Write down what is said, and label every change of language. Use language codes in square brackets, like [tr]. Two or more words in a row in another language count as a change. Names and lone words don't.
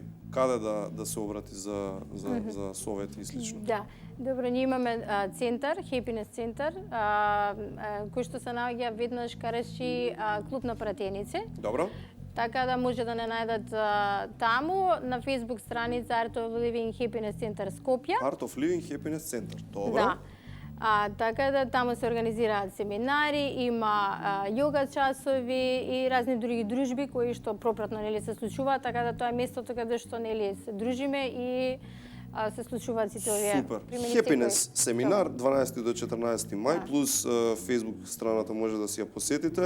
[mk] Каде да се обрати за совети и слично? Да, добро, ние имаме центар, Happiness центар, кој што се наоѓа веднаш кареши клуб на пратеници. Добро. Така да може да не најдат таму на Facebook страница Art of Living Happiness Center Скопје. Art of Living Happiness Center, добро. Да. Така да таму се организираат семинари, има јога часови и разни други дружби кои што пропратно нели се случуваат, така да тоа е местото каде што нели се дружиме и се случуваат сите овие Супер. Happiness семинар 12 до 14 мај плюс Facebook страната може да си ја посетите.